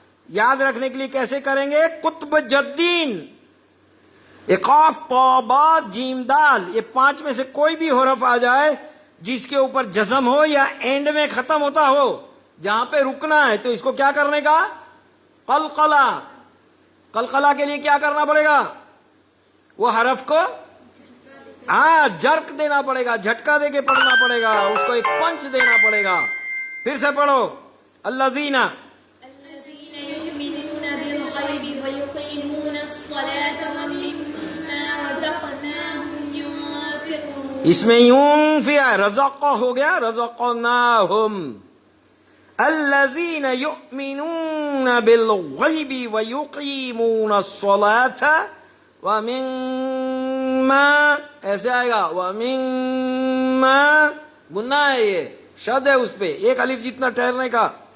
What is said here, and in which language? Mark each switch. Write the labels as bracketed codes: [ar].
[ur] یاد رکھنے کے لیے کیسے کریں گے, قطب جدین, قاف طا با جیم دال, یہ پانچ میں سے کوئی بھی حرف آ جائے جس کے اوپر جزم ہو یا اینڈ میں ختم ہوتا ہو, جہاں پہ رکنا ہے تو اس کو کیا کرنے کا, قلقلہ، قلقلہ کے لیے کیا کرنا پڑے گا؟ وہ حرف کو جرک دینا پڑے گا، جھٹکا دے کے پڑھنا پڑے گا، اس کو ایک پنچ دینا پڑے گا. پھر سے پڑھو. الذین [ar] الذين يؤمنون بالغيب ويقيمون الصلاة ومما رزقناهم ينفقون. [ur] اس میں ينفق ہے، رزق ہو گیا رزقناہم. [ar] الذین یؤمنون بالغیب ویقیمون الصلاة ومما، [ur] ایسے آئے گا ومما، گناہ ہے یہ، شد ہے اس پہ، ایک الف جتنا ٹھہرنے کا.